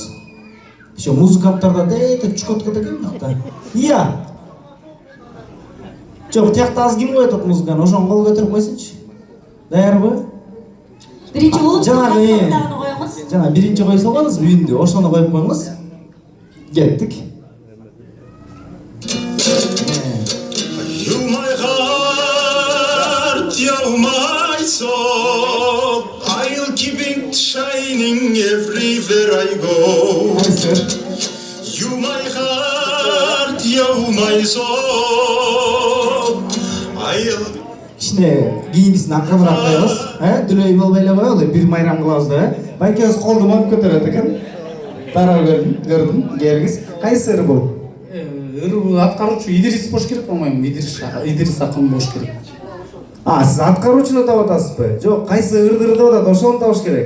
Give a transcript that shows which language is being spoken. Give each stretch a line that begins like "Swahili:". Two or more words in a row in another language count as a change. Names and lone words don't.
Kyrgyz: Еще музыканттарда дейт чукотка деген мыкта. Ия. Жок, тиякта аз ким коет музыканы, ошону кол көтөрүп койсунчу. Даярбы? биринчи улуттук аспаптарын коюңуз. Жана биринчи кое салганбыз үйүндү, ошону коюп коюңуз. Кеттик.
English: You my heart, you my soul, I'll keep it shining everywhere I go. You my heart, you my soul, I'll
Kyrgyz: Ишне кийинкисин акырыраак коебуз. Дүлөй болбой эле коелу, бир майрам кылабыз да. Байкебиз колду моп көтөрөт экен. Тарап көрдүм, келгиз. Кайсы ыр бул? Ыр аткаруучу Идрис болуш керек, по-моему, Идрис акын болуш керек. Сиз аткаруучуну таап атасызбы? Жок, кайсы ырды деп атат, ошону табыш керек.